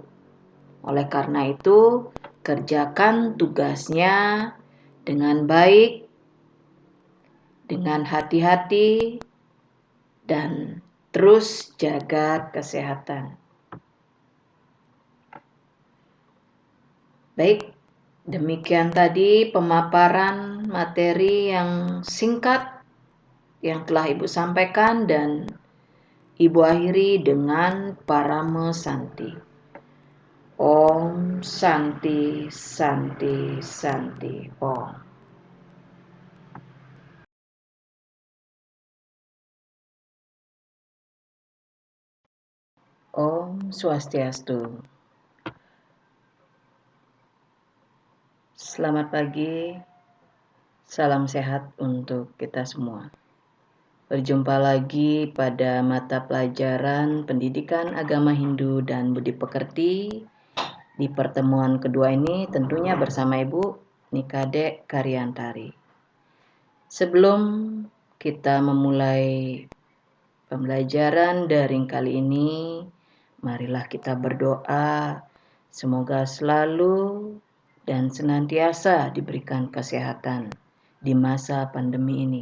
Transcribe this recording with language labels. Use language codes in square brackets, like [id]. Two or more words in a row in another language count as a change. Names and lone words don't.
[id] Oleh karena itu, kerjakan tugasnya dengan baik, dengan hati-hati, dan terus jaga kesehatan. Baik, demikian tadi pemaparan materi yang singkat yang telah Ibu sampaikan, dan Ibu akhiri dengan Parama Santi. [sa] Om Santi Santi Santi Om. Om Swastiastu. [id] Selamat pagi, salam sehat untuk kita semua. Berjumpa lagi pada mata pelajaran Pendidikan Agama Hindu dan Budi Pekerti. Di pertemuan kedua ini tentunya bersama Ibu Nikade Karyantari. Sebelum kita memulai pembelajaran daring kali ini, marilah kita berdoa semoga selalu dan senantiasa diberikan kesehatan di masa pandemi ini.